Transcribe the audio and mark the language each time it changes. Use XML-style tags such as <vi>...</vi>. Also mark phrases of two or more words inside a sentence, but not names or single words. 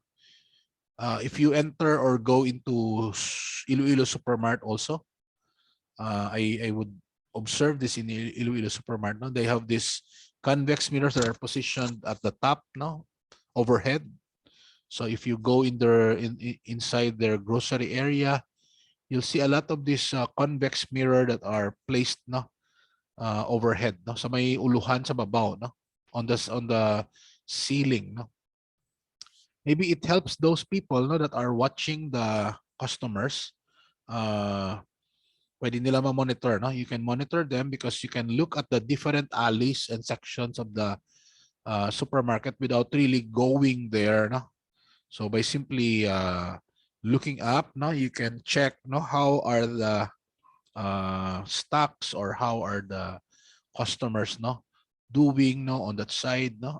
<en>If you enter or go into Iloilo Supermart also, I would observe this in Iloilo Supermart. No? They have these convex mirrors that are positioned at the top, no, overhead. So if you go in their inside their grocery area, you'll see a lot of these convex mirror that are placed, no, overhead,</en> <hil>no, sa may uluhan sa babaw, no,</hil> <en>on the ceiling, no. Maybe it helps those people, no, that are watching the customers.</en> <hil>Pwede nila ma-monitor, no?</hil> <en>You can monitor them because you can look at the different alleys and sections of the supermarket without really going there, no? So by simply looking up, no, you can check, no, how are the stocks, or how are the customers, no, doing, no, on that side, no?</en>